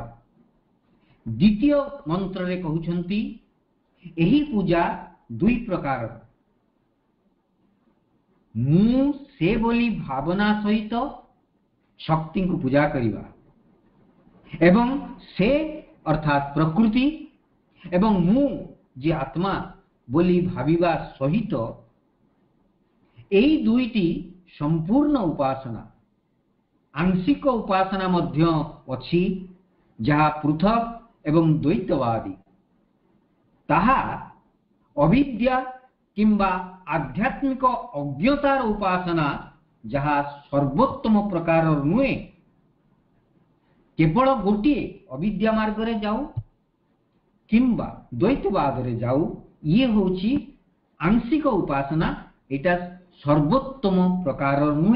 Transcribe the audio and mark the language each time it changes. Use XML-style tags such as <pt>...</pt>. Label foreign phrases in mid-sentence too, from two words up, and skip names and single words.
<or>ଦ୍ୱିତୀୟ ମନ୍ତ୍ର ରେ କହୁଛନ୍ତି ଏହି ପୂଜା ଦୁଇ ପ୍ରକାର, ମୁଁ ସେ ବୋଲି ଭାବନା ସହିତ ଶକ୍ତି କୁ ପୂଜା କରିବା ଏବଂ ସେ ଅର୍ଥାତ୍ ପ୍ରକୃତି ଏବଂ ମୁଁ ଯେ ଆତ୍ମା ବୋଲି ଭାବିବା ସହିତ ଏଇ ଦୁଇଟି ସମ୍ପୂର୍ଣ୍ଣ ଉପାସନା। ଆଂଶିକ ଉପାସନା ମଧ୍ୟ ଅଛି ଯାହା ପୃଥକ ଏବଂ ଦ୍ୱୈତବାଦୀ, ତାହା ଅବିଦ୍ୟା କିମ୍ବା ଆଧ୍ୟାତ୍ମିକ ଅଜ୍ଞତାର ଉପାସନା ଯାହା ସର୍ବୋତ୍ତମ ପ୍ରକାର ନୁହେଁ। କେବଳ ଗୋଟେ ଅବିଦ୍ୟା ମାର୍ଗ ରେ ଯାଉ କିମ୍ବା ଦ୍ୱୈତବାଦ ରେ ଯାଉ, ଏ ହେଉଛି ଆଂଶିକ ଉପାସନା, ଏଇଟା ସର୍ବୋତ୍ତମ ପ୍ରକାର ନୁହେଁ।</or>